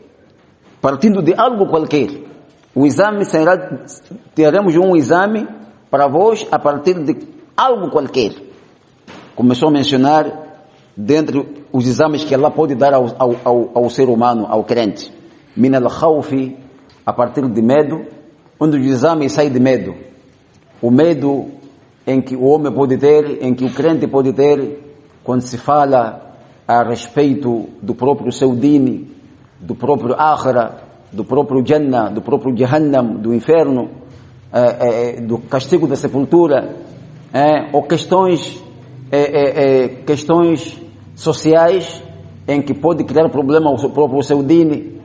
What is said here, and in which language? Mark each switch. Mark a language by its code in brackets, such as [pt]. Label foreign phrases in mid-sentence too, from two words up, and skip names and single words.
[pt] Partindo de algo qualquer. O exame será, teremos um exame para vós a partir de algo qualquer. Começou a mencionar dentre os exames que Allah pode dar ao ser humano, ao crente. [ar] من الخوف, [pt] a partir de medo, onde o exame sai de medo. O medo em que o homem pode ter, em que o crente pode ter, quando se fala a respeito do próprio seu dini, do próprio akhira, do próprio jannah, do próprio jahannam, do inferno, do castigo da sepultura, ou questões sociais em que pode criar problema ao próprio seu dini.